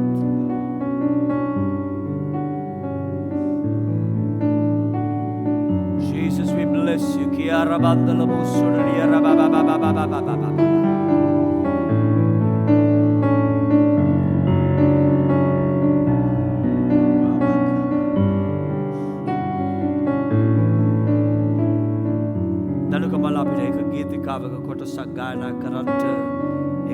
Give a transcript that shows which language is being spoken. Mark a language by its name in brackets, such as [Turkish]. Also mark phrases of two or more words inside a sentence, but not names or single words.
[English] Jesus, we bless you. Kiara bandala busuriya rababababababababababa. [Sinhala] දනුක මල අපිට එක ගීතිකාවක කොටසක් ගායනා කරන්නට ඒක